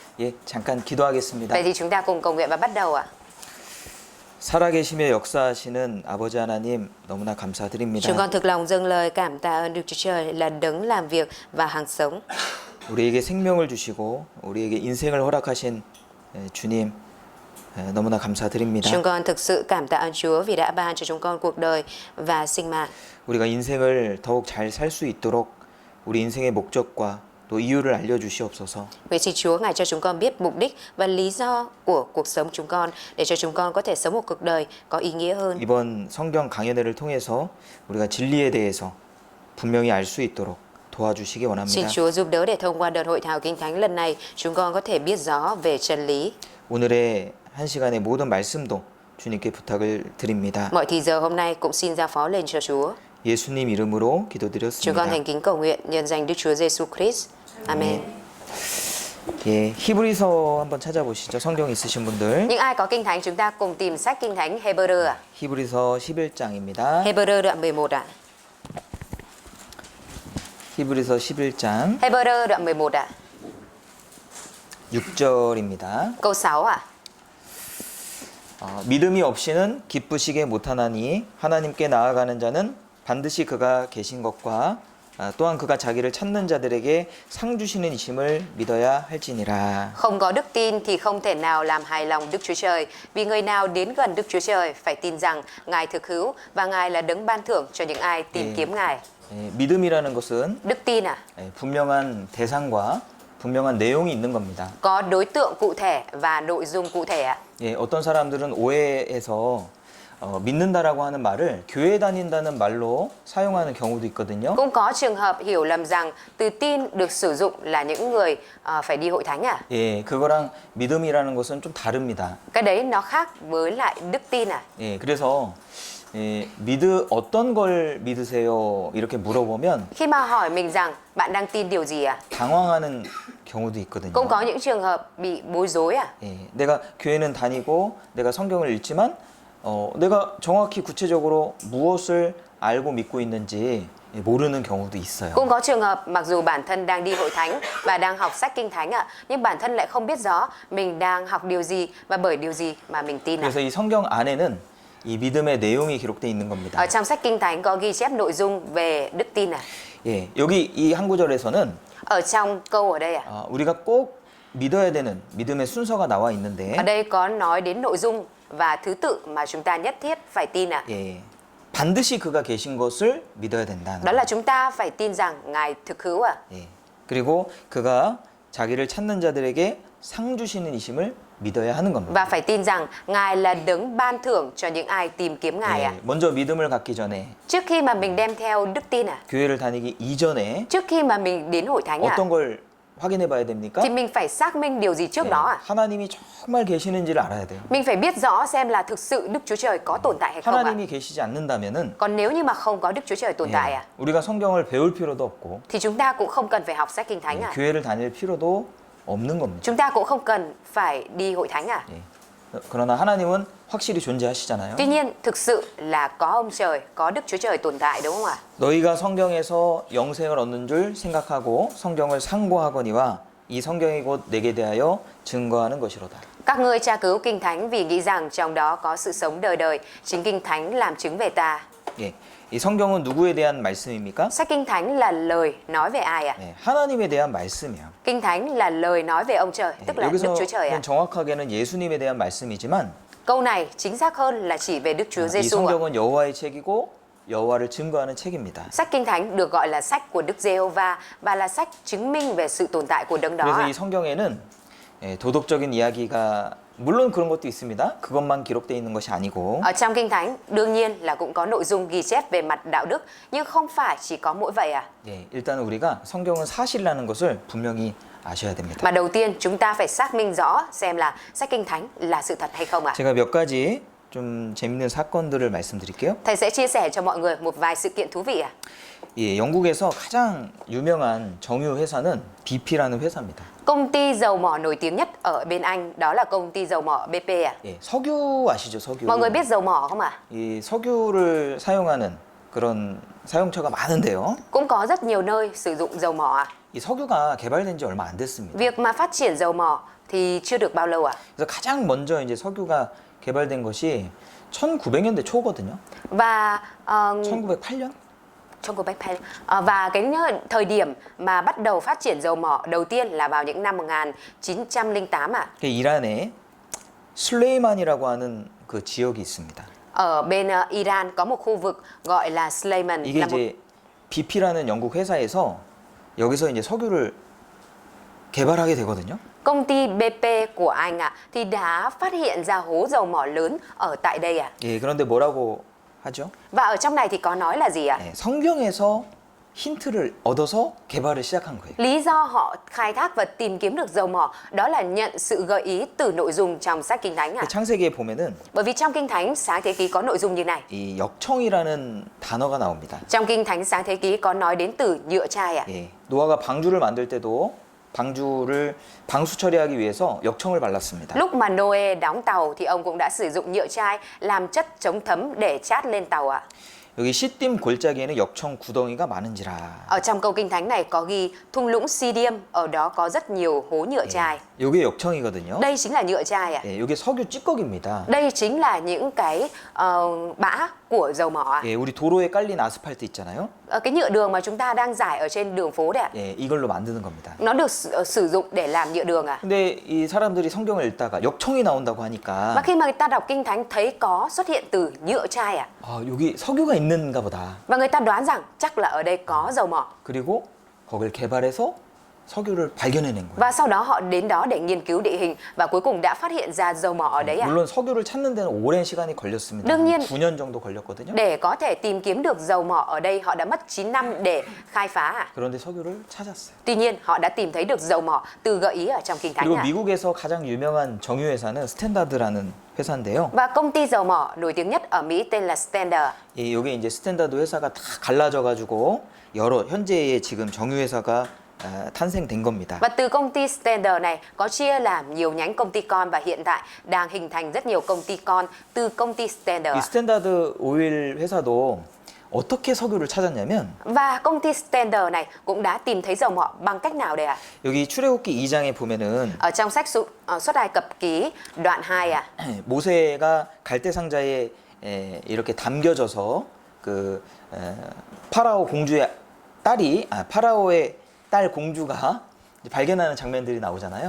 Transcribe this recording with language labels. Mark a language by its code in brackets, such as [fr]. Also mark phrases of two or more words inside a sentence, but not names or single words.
[ko] 예, 잠깐 기도하겠습니다. [vi] Vậy thì chúng ta cùng cầu nguyện và bắt đầu ạ. [ko] 살아계시며 역사하시는 아버지 하나님 너무나 [vi] Chúng [ko] 감사드립니다. [vi] con thực lòng dâng lời cảm tạ ơn Đức Chúa Trời là đấng làm việc và hàng sống. [ko] 우리에게 생명을 주시고 우리에게 인생을 허락하신 주님 너무나 감사드립니다. [vi] Chúng con thực sự cảm tạ ơn Chúa vì đã ban cho chúng con cuộc đời và sinh mạng. [ko] 우리가 인생을 더욱 잘 살 수 있도록 우리 인생의 목적과 또 이유를 알려주시옵소서. [vi] Vậy xin Chúa Ngài cho chúng con biết mục đích và lý do của cuộc sống chúng con để cho chúng con có thể sống một cuộc đời có ý nghĩa hơn. [ko] 이번 성경 강연회를 통해서 우리가 진리에 대해서 분명히 알 수 있도록 도와주시기 [vi] Xin [ko] 원합니다. [vi] Chúa giúp đỡ để thông qua đợt hội thảo Kinh Thánh lần này chúng con có thể biết rõ về chân lý. [ko] 오늘의 한 시간의 모든 말씀도 주님께 부탁을 드립니다. [vi] Mọi thì giờ hôm nay cũng xin giao phó lên cho Chúa. [ko] 예수님 이름으로 [vi] Chúng con [ko] 기도드렸습니다. [vi] thành kính cầu nguyện nhân danh Đức Chúa Giêsu Christ. Amen. [ko] 예, 히브리서 한번 찾아보시죠. 성경 있으신 분들. [vi] Những ai có Kinh Thánh chúng ta cùng tìm sách Kinh Thánh Hebrew ạ. [ko] 히브리서 11장입니다. [vi] Hebrew đoạn 11 ạ. [ko] 히브리서 11장 [vi] Hebrew đoạn 11 ạ. [ko] 6절입니다. [vi] Câu 6 ạ. [ko] 믿음이 없이는 기쁘시게 못하나니 하나님께 나아가는 자는 반드시 그가 계신 것과 또한 그가 자기를 찾는 자들에게 상 주시는 이심을 믿어야 할지니라. [vi] Không có đức tin thì không thể nào làm hài lòng Đức Chúa Trời. Vì người nào đến gần Đức Chúa Trời phải tin rằng Ngài thực hữu và Ngài là đấng ban thưởng cho những ai tìm kiếm Ngài. [ko] 예, 믿음이라는 것은 [vi] Đức tin à? [ko] 분명한 대상과 분명한 내용이 있는 겁니다. [vi] Có đối tượng cụ thể và nội dung cụ thể ạ. [ko] 예, 어떤 사람들은 오해해서 믿는다라고 하는 말을 교회 다닌다는 말로 사용하는 경우도 있거든요. [vi] Cũng có trường hợp hiểu lầm rằng từ tin được sử dụng là những người phải đi hội thánh à? [ko] 예, 그거랑 믿음이라는 것은 좀 다릅니다. [vi] Cái đấy nó khác với lại đức tin à? [ko] 예, 그래서 어떤 걸 믿으세요? 이렇게 물어보면 [vi] Khi mà hỏi mình rằng bạn đang tin điều gì à? [ko] 당황하는 경우도 있거든요. [vi] Cũng có những trường hợp bị bối rối à? [ko] 예, 내가 교회는 다니고 내가 성경을 읽지만 내가 정확히 구체적으로 무엇을 알고 믿고 있는지 모르는 경우도 있어요. [vi] Cũng có trường hợp mặc dù bản thân đang đi hội thánh và đang học sách Kinh Thánh ạ, nhưng bản thân lại không biết rõ mình đang học điều gì và bởi điều gì mà mình tin ạ. [ko] 그래서 이 성경 안에는 이 믿음의 내용이 기록되어 있는 겁니다. [vi] Ở trong sách Kinh Thánh có ghi chép nội dung về đức tin à? [ko] 예, 여기 이 한 구절에서는 [vi] Ở trong câu ở đây à? [ko] 우리가 꼭 믿어야 되는 믿음의 순서가 나와 있는데 [vi] Ở đây có nói đến nội dung và thứ tự mà chúng ta nhất thiết phải tin à? [ko] 예, 반드시 그가 계신 것을 믿어야 된다는 [vi] Đó là chúng ta phải tin rằng Ngài thực hữu à? [ko] 예, 그리고 그가 자기를 찾는 자들에게 상 주시는 이심을 믿어야 하는 겁니다. [vi] Và phải tin rằng Ngài là đấng ban thưởng cho những ai tìm kiếm Ngài à? [ko] 예, 먼저 믿음을 갖기 전에 [vi] Trước khi mà mình đem theo đức tin à? [ko] 교회를 다니기 이전에 [vi] Trước khi mà mình đến hội thánh à? [ko] 어떤 걸 확인해 봐야 됩니까? [vi] Thì mình phải xác minh điều gì trước [ko] 예, [vi] đó à? [ko] 하나님이 정말 계시는지를 알아야 돼요. [vi] Mình phải biết rõ xem là thực sự Đức Chúa Trời có tồn tại hay không ạ? [ko] 하나님이 계시지 않는다면은 [vi] Còn nếu như mà không có Đức Chúa Trời tồn tại à? [ko] 우리가 성경을 배울 필요도 없고 [vi] Thì chúng ta cũng không cần phải học sách Kinh Thánh à? [ko] 교회를 다닐 필요도 없는 겁니다. [vi] Chúng ta cũng không cần phải đi hội thánh à? [ko] 예. 그러나 하나님은 확실히 존재하시잖아요. [vi] Tuy nhiên, thực sự là có ông trời, có Đức Chúa Trời tồn tại đúng không ạ? [ko] 너희가 성경에서 영생을 얻는 줄 생각하고 성경을 상고하거니와 이 성경이 곧 내게 대하여 증거하는 것이로다. [vi] Các ngươi tra cứu Kinh Thánh vì nghĩ rằng trong đó có sự sống đời đời, chính Kinh Thánh làm chứng về ta. [ko] 예. 이 성경은 누구에 대한 말씀입니까? [vi] Sách Kinh Thánh là lời nói về ai ạ? [ko] 예, 하나님에 대한 말씀이야. [vi] Kinh Thánh là lời nói về ông trời, [ko] 예, [vi] tức là Đức Chúa Trời ạ. [ko] 여기서는 정확하게는 예수님에 대한 말씀이지만 [vi] Câu này chính xác hơn là chỉ về Đức Chúa [ko] 이 [vi] Giêsu ạ. [ko] 성경은 여호와의 책이고 여호와를 증거하는 책입니다. [vi] Sách Kinh Thánh được gọi là sách của Đức Giê-hô-va và là sách chứng minh về sự tồn tại của đấng đó. [ko] 그래서 이 성경에는 도덕적인 이야기가 물론 그런 것도 있습니다. 그것만 기록되어 있는 것이 아니고 [vi] Ở trong Kinh Thánh đương nhiên là cũng có nội dung ghi chép về mặt đạo đức, nhưng không phải chỉ có mỗi vậy à. [ko] 예, 일단 우리가 성경은 사실이라는 것을 분명히 아셔야 됩니다. [vi] Mà đầu tiên chúng ta phải xác minh rõ xem là sách Kinh Thánh là sự thật hay không ạ. [ko] 제가 몇 가지 좀 재밌는 사건들을 말씀드릴게요. [vi] Thầy sẽ chia sẻ cho mọi người một vài sự kiện thú vị ạ. [ko] 예, 영국에서 가장 유명한 정유 회사는 BP라는 회사입니다. [vi] Công ty dầu mỏ nổi tiếng nhất ở bên Anh đó là công ty dầu mỏ BP à. [ko] 예, 석유 아시죠? 석유. [vi] Mọi người biết dầu mỏ không ạ? [ko] 이 석유를 사용하는 그런 사용처가 많은데요. [vi] Cũng có rất nhiều nơi sử dụng dầu mỏ ạ. [ko] 이 석유가 개발된 지 얼마 안 됐습니다. [vi] Việc mà phát triển dầu mỏ thì chưa được bao lâu ạ. [ko] 그래서 가장 먼저 이제 석유가 개발된 것이 1900년대 초거든요. [vi] Và [ko] 1908년? [vi] trong cuộc Bách và cái thời điểm mà bắt đầu phát triển dầu mỏ đầu tiên là vào những năm 1908 ạ. [ko] 이란에 슬레이만이라고 하는 그 지역이 있습니다. [vi] Ở bên Iran có một khu vực gọi là Sleiman, [ko] 이게 [vi] là một [ko] 이제 BP라는 영국 회사에서 여기서 이제 석유를 개발하게 되거든요. [vi] công ty BP của Anh ạ, thì đã phát hiện ra hố dầu mỏ lớn ở tại đây ạ. [ko] 예, 그런데 뭐라고 하죠? [vi] Và ở trong này thì có nói là gì ạ? [ko] 예, 성경에서 힌트를 얻어서 개발을 시작한 거예요. [vi] Lý do họ khai thác và tìm kiếm được dầu mỏ đó là nhận sự gợi ý từ nội dung trong sách Kinh Thánh ạ. [ko] 그 창세기에 보면은 [vi] Bởi vì trong Kinh Thánh Sáng Thế Ký có nội dung như này. [ko] 이 역청이라는 단어가 나옵니다. [vi] Trong Kinh Thánh Sáng Thế Ký có nói đến từ nhựa chai ạ. [ko] 예, 노아가 방주를 만들 때도 방주를 방수 처리하기 위해서 역청을 발랐습니다. [vi] Lúc mà Noe đóng tàu thì ông cũng đã sử dụng nhựa chai làm chất chống thấm để chát lên tàu ạ. [ko] 여기 시딤 골짜기에는 역청 구덩이가 많은지라. [vi] Ở trong câu Kinh Thánh này có ghi thung lũng Sidim, ở đó có rất nhiều hố nhựa chai. [ko] 이게 역청이거든요. [vi] Đây chính là nhựa chai ạ. [ko] 예, 이게 석유 찌꺼기입니다. [vi] Đây chính là những cái bã của dầu mỏ ạ. [ko] 예, 우리 도로에 깔린 아스팔트 있잖아요. [vi] Cái nhựa đường mà chúng ta đang rải ở trên đường phố đấy ạ. [ko] 예, 이걸로 만드는 겁니다. [vi] Nó được sử dụng để làm nhựa đường à. [ko] 근데 이 사람들이 성경을 읽다가 역청이 나온다고 하니까 [vi] Và khi mà người ta đọc Kinh Thánh thấy có xuất hiện từ nhựa chai à. [ko] 여기 석유가 있는가 보다. [vi] Và người ta đoán rằng chắc là ở đây có dầu mỏ. [ko] 그리고 거길 개발해서 석유를 발견해낸 거예요. [vi] Và sau đó họ đến đó để nghiên cứu địa hình và cuối cùng đã phát hiện ra dầu mỏ ở đấy ạ. [ko] 물론 석유를 찾는 데는 오랜 시간이 걸렸습니다. [vi] đương nhiên [ko] 9년 정도 걸렸거든요. [vi] để có thể tìm kiếm được dầu mỏ ở đây họ đã mất 9 năm để khai phá ạ. [ko] 그런데 석유를 찾았어요. [vi] Tuy nhiên họ đã tìm thấy được dầu mỏ từ gợi ý ở trong Kinh Thánh [ko] 그리고 [vi] ạ. [ko] 미국에서 가장 유명한 정유회사는 스탠다드라는 회사인데요. [vi] Và công ty dầu mỏ nổi tiếng nhất ở Mỹ tên là Standard. [ko] 여기 이제 스탠다드 회사가 다 갈라져가지고 여러 현재의 지금 정유회사가 탄생된 겁니다. [vi] Và từ công ty Standard này có chia làm nhiều nhánh công ty con và hiện tại đang hình thành rất nhiều công ty con từ công ty [ko] 이 [vi] Standard. [ko] 스탠다드 오일 회사도 어떻게 석유를 찾았냐면 [vi] Và công ty Standard này cũng đã tìm thấy dầu mỏ bằng cách nào đây ạ? [ko] 여기 출애굽기 2장에 보면은 [vi] Ở trong sách Xuất Ai Cập Ký đoạn 2 ạ. [ko] 모세가 갈대 상자에 이렇게 담겨져서 그 파라오 공주의 딸이 파라오의 딸 공주가 발견하는 장면들이 나오잖아요.